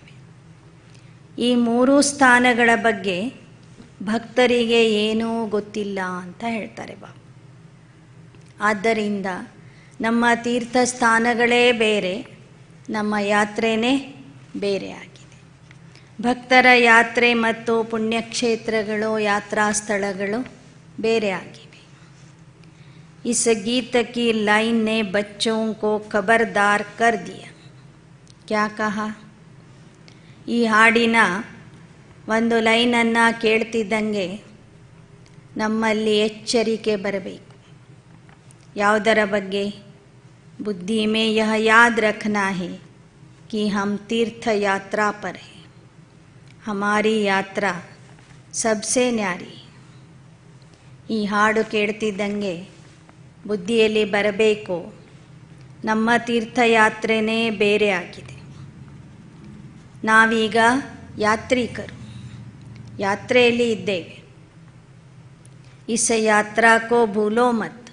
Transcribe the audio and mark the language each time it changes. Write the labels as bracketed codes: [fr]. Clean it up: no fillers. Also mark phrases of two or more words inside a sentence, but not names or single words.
[kn] ಈ ಮೂರು ಸ್ಥಾನಗಳ ಬಗ್ಗೆ ಭಕ್ತರಿಗೆ ಏನೂ ಗೊತ್ತಿಲ್ಲ ಅಂತ ಹೇಳ್ತಾರೆ ಬಾಬಾ. ಆದ್ದರಿಂದ ನಮ್ಮ ತೀರ್ಥಸ್ಥಾನಗಳೇ ಬೇರೆ, ನಮ್ಮ ಯಾತ್ರೆಯೇ ಬೇರೆ ಆಗಿದೆ. ಭಕ್ತರ ಯಾತ್ರೆ ಮತ್ತು ಪುಣ್ಯಕ್ಷೇತ್ರಗಳು, ಯಾತ್ರಾ ಸ್ಥಳಗಳು ಬೇರೆ ಆಗಿವೆ. [hi] इस गीत की लाइन ने बच्चों को खबरदार कर दिया. क्या कहा? [kn] ಈ ಹಾಡಿನ ಒಂದು ಲೈನನ್ನು ಕೇಳ್ತಿದ್ದಂಗೆ ನಮ್ಮಲ್ಲಿ ಎಚ್ಚರಿಕೆ ಬರಬೇಕು. ಯಾವುದರ ಬಗ್ಗೆ? [hi] बुद्धि में यह याद रखना है कि हम तीर्थ यात्रा पर हैं. हमारी यात्रा सबसे न्यारी. [kn] ಈ ಹಾಡು ಕೇಳ್ತಿದ್ದಂಗೆ ಬುದ್ಧಿಯಲ್ಲಿ ಬರಬೇಕು, ನಮ್ಮ ತೀರ್ಥಯಾತ್ರೆಯೇ ಬೇರೆ ಆಗಿದೆ. ನಾವೀಗ ಯಾತ್ರಿಕರು, ಯಾತ್ರೆಯಲ್ಲಿ ಇದ್ದೇವೆ. [hi] इस यात्रा को भूलो मत.